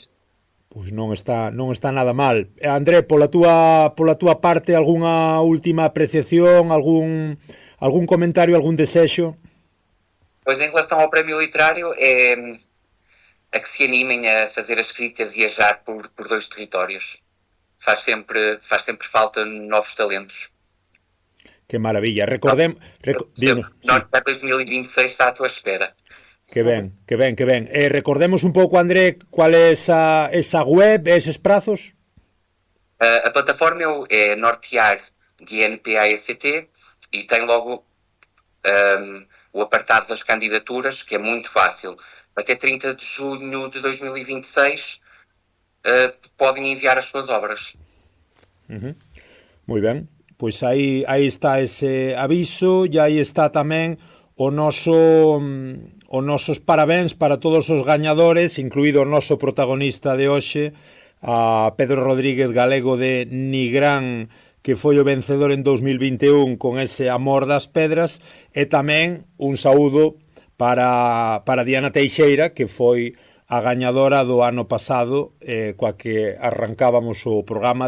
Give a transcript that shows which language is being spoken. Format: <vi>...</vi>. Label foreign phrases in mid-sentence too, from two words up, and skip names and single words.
<gl>Pois non está nada mal. André, pola túa parte, algunha última apreciación, algún comentario, algún desexo?</gl> <pt>Pois em relação ao prémio literário, a que se animem a fazer a escrita, a viajar por 2 territórios. Faz sempre falta novos talentos.</pt> <gl>Que maravilla. Recordemos...</gl> <pt>Norte 2026 está à tua espera.</pt> <gl>Que ben. Recordemos un pouco, André, cual é esa web, eses prazos?</gl> <pt>A plataforma é Nortear GNPAECT e tem logo o apartado das candidaturas, que é muito fácil. Até 30 de junho de 2026 podem enviar as suas obras.</pt> <gl>Moi ben. Pois aí está ese aviso e aí está tamén os nosos parabéns para todos os gañadores, incluído o noso protagonista de hoxe, a Pedro Rodríguez Galego de Nigrán, que foi o vencedor en 2021 con ese Amor das Pedras, e tamén un saúdo para Diana Teixeira, que foi a gañadora do ano pasado, coa que arrancábamos o programa.</gl>